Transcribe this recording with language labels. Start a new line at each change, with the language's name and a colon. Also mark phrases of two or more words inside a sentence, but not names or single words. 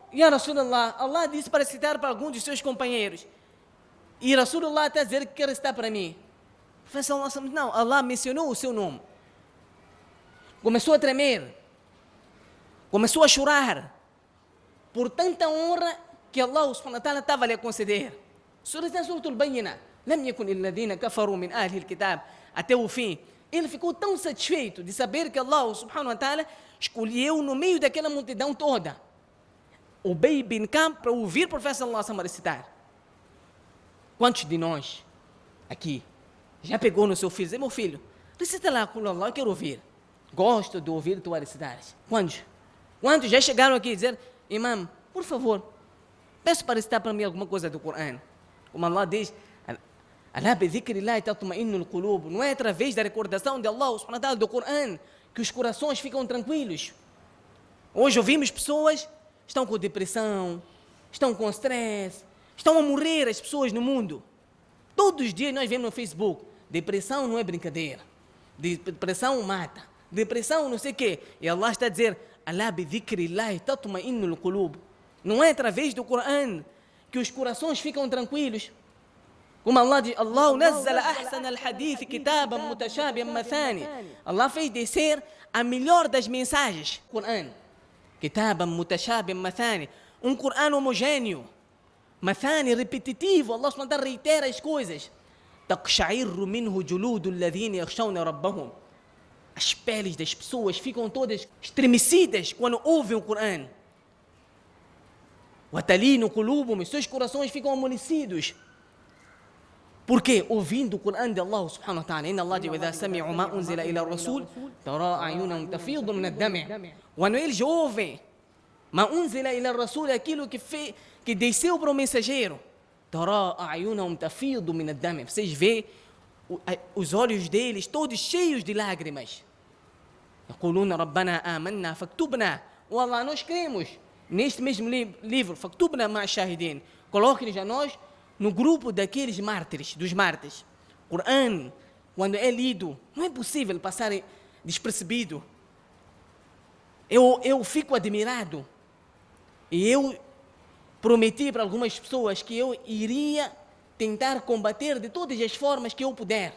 Arabic: يا رسول الله,
Portuguese: Allah disse para citar para alguns de seus companheiros. E Rasulullah está a dizer que quer recitar para mim. O profeta não, Allah mencionou o seu nome. Começou a tremer. Começou a chorar. Por tanta honra que Allah
Arabic: سبحانه وتعالى
Portuguese: estava lhe a conceder.
Arabic: سورة البينة. لم يكن الذين كفروا من أهل الكتاب.
Portuguese: Até o fim. Ele ficou tão satisfeito de saber que Allah
Arabic: سبحانه وتعالى
Portuguese: escolheu no meio daquela multidão toda Ubay bin Ka'b para ouvir o profeta
Arabic: صلى الله عليه وسلم
Portuguese: recitar. Quantos de nós aqui já pegou no seu filho e disse, meu filho, recita lá com Allah, eu quero ouvir. Gosto de ouvir tu recitares. Quantos? Quantos já chegaram aqui e dizer, imam, por favor, peço para recitar para mim alguma coisa do Corão. Como Allah diz,
Arabic: ألا بذكر الله تطمئن القلوب.
Portuguese: Não é através da recordação de Allah
Arabic: سبحانه وتعالى
Portuguese: do Corão que os corações ficam tranquilos. Hoje ouvimos pessoas estão com depressão, estão com stress, estão a morrer as pessoas no mundo. Todos os dias nós vemos no Facebook, depressão não é brincadeira, depressão mata, depressão não sei o quê. E Allah está a dizer,
Arabic: ألا بذكر الله تطمئن القلوب.
Portuguese: Não é através do Corão que os corações ficam tranquilos. Como Allah diz,
Arabic: الله نزل أحسن الحديث كتابا متشابها مثاني.
Portuguese: Allah fez descer a melhor das mensagens, Corão.
Arabic: كتابا متشابها مثاني.
Portuguese: Um Corão homogêneo, mathani, repetitivo. Allah
Arabic: سبحانه وتعالى
Portuguese: reitera as coisas.
Arabic: تقشعر منه جلود الذين يخشون ربهم.
Portuguese: As peles das pessoas ficam todas estremecidas quando ouvem o Corão.
Arabic: وتلين قلوبهم,
Portuguese: seus corações ficam amolecidos. Por quê? Ouvindo o Corão de Allah
Arabic: سبحانه وتعالى.
Portuguese: Inna Allah diz,
Arabic: وَإِذَا سَمِعُوا مَا أُنزِلَ إِلَى الرَّسُولِ تَرَى أَعْيُنَهُمْ تَفِيضُ مِنَ الدَّمْعِ.
Portuguese: Quando eles ouvem
Arabic: مَا أُنزِلَ إِلَى الرَّسُولِ,
Portuguese: aquilo que desceu para o mensageiro,
Arabic: تَرَى أَعْيُنَهُمْ تَفِيضُ مِنَ الدَّمْعِ.
Portuguese: Vocês veem os olhos deles todos cheios de lágrimas.
Arabic: يَقُولُونَ رَبَّنَا آمَنَّا فَاكْتُبْنَا.
Portuguese: Oh Allah, nós cremos neste mesmo livro,
Arabic: فَاكْتُبْنَا مَعَ الشَّاهِدِينَ.
Portuguese: Coloque-nos a nós no grupo daqueles mártires, dos mártires. O Corão, quando é lido, não é possível passar despercebido. Eu fico admirado. E eu prometi para algumas pessoas que eu iria tentar combater de todas as formas que eu puder.